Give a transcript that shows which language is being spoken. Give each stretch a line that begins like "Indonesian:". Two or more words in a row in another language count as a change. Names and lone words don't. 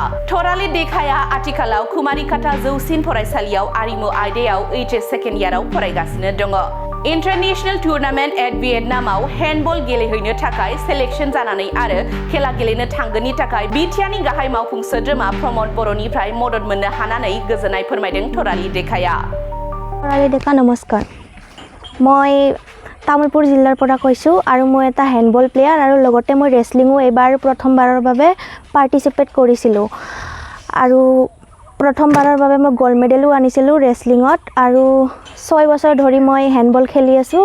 Bodo: थरालि देखाया आथिखालाव कुमारिकाटा जौसिन फरायसालियाव आरिमु आयदायाव HS सेकेन्ड इयाराव फरायगासिनो दङ।
English: international tournament at
Bodo: भियेटनामाव हेन्डबल गेलेहैनो थाखाय सेलेक्शन जानानै आरो खेला गेलेनो थांगोननि थाखाय बिटिआरनि गाहाय मावफुं सोद्रोमा प्रमद बर'निफ्राय मदद मोननो हानानै गोजोननाय फोरमायदों थरालि देखाया। थरालि डेका नमस्कार।
Assamese: মই তামুলপুৰ জিলাৰ পৰা কৈছোঁ আৰু মই এটা
English: handball player
Assamese: আৰু লগতে মই ৰেসলিঙো এবাৰ প্ৰথমবাৰৰ বাবে পাৰ্টিচিপেট কৰিছিলোঁ আৰু প্ৰথমবাৰৰ বাবে মই
English: gold medal
Assamese: আনিছিলোঁ ৰেসলিঙত আৰু 6 বছৰ ধৰি মই হেণ্ডবল খেলি আছোঁ।